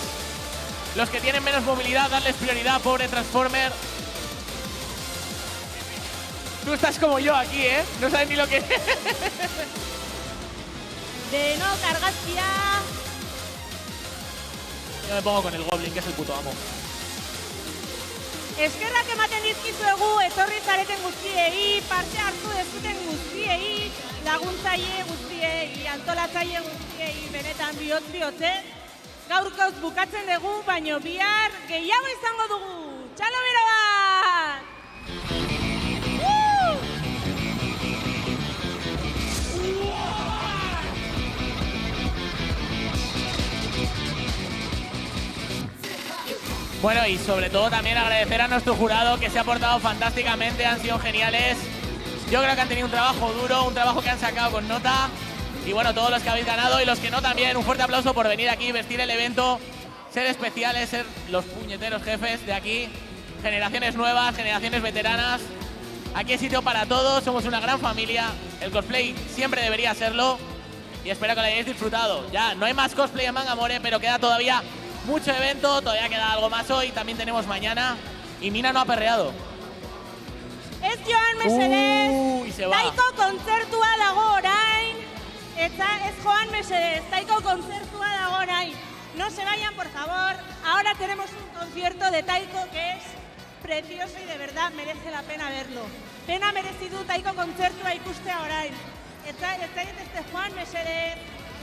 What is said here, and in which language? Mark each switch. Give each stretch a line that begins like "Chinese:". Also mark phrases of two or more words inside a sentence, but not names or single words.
Spanish: Los que tienen menos movilidad, darles prioridad, pobre Transformer. Tú estás como yo aquí, ¿eh? No sabes ni lo que es. De no kargazkia. Yo me pongo con el Goblin, que es el puto amo.
Basque: Eskerrak ematen dizkizuegu etorri zareten guztiei, parte hartu dezuten guztiei, laguntzaile guztiei, antolatzaile guztiei, benetan bihotz. Gaurkoz bukatzen dugu, baino bihar gehiago izango dugu. Txalo bero bat!
Spanish: Bueno, y sobre todo también agradecer a nuestro jurado, que se ha portado fantásticamente, han sido geniales. Yo creo que han tenido un trabajo duro, un trabajo que han sacado con nota. Y bueno, todos los que habéis ganado y los que no también, un fuerte aplauso por venir aquí, vestir el evento, ser especiales, ser los puñeteros jefes de aquí. Generaciones nuevas, generaciones veteranas. Aquí hay sitio para todos, somos una gran familia. El cosplay siempre debería serlo. Y espero que lo hayáis disfrutado. Ya, no hay más cosplay en Mangamore, pero queda todavía mucho evento, todavía queda algo más hoy. También tenemos mañana. Y Mina no ha perreado.
Basque: Ez joan mesedez,
Spanish: Y se va.
Basque: daiko kontzertua dago orain. mesedez, taiko kontzertua dago nahi.
Spanish: No se vayan, por favor. Ahora tenemos un concierto de taiko que es precioso y de verdad merece la pena verlo.
Basque: Pena merezi du taiko kontzertua ikustea orain. Ez zaitezte joan, mesedez.